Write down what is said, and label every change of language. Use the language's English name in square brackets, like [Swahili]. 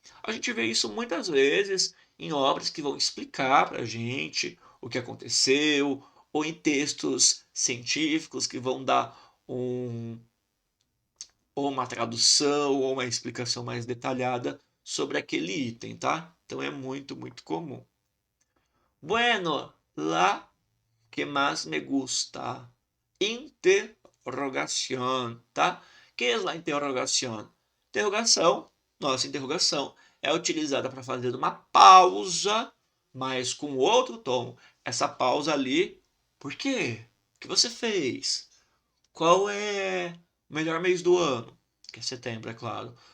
[Portuguese] A gente vê isso muitas vezes em obras que vão explicar para a gente o que aconteceu, ou em textos científicos que vão dar ou uma tradução ou uma explicação mais detalhada sobre aquele item, tá? Então é muito, muito comum. [Spanish] Bueno, la que más me gusta. [Portuguese] Interrogación, tá? Que é a interrogação? Interrogação, nossa interrogação, é utilizada para fazer uma pausa, mas com outro tom. Essa pausa ali, por quê? O que você fez? Qual é o melhor mês do ano? Que é setembro, é claro.